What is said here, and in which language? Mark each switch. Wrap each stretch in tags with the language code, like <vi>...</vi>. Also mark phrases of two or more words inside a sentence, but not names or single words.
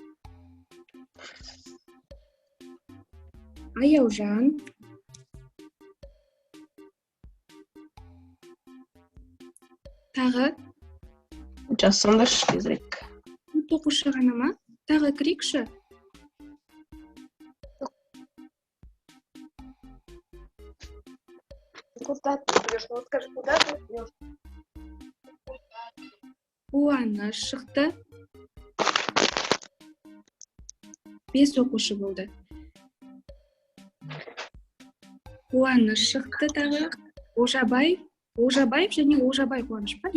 <kk>Аяужан. Тағы. Жазсаңдаршы кезірек. Оқушы ғана ма? Тағы кірейікші.</kk> <ru>Куда ты идешь? Вот скажи, куда ты идешь?</ru> <kk>Қуаныш шықты. 5 оқушы болды. Қуаныш шықты тағы. Ожабай Олжабаев және Олжабай Қуаныш па?</kk>